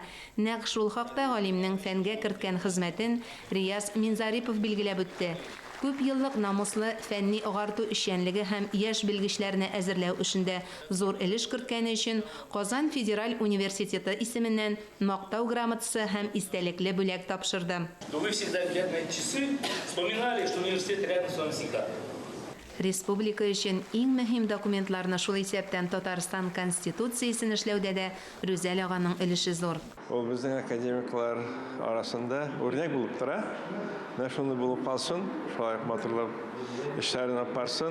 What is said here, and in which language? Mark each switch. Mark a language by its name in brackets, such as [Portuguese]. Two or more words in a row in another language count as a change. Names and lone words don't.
[Tatar] Нәкъ шул хакта галимнең фәнгә керткән хезмәтен Рияз Минзарипов билгеләп үтте. Күп еллык намуслы фәнни агарту эшчәнлеге һәм яшь белгечләрне әзерләү эшендә зур өлеш керткәне өчен Казан Федераль университеты исеменнән мактау грамотасы һәм истәлекле бүләк тапшырды. [Russian] Вы всегда глядя на часы, вспоминали, что университет рядом с вами всегда. [Tatar] Республика өчен иң мөһим документларны шул исәптән Татарстан Конституциясен эшләүдә дә Рүзәл аганың өлеше зур. Ул безнең академиклар арасында үрнәк булып тора. Менә шуны булып калсын, шулай матурлап эшләрен апарсын.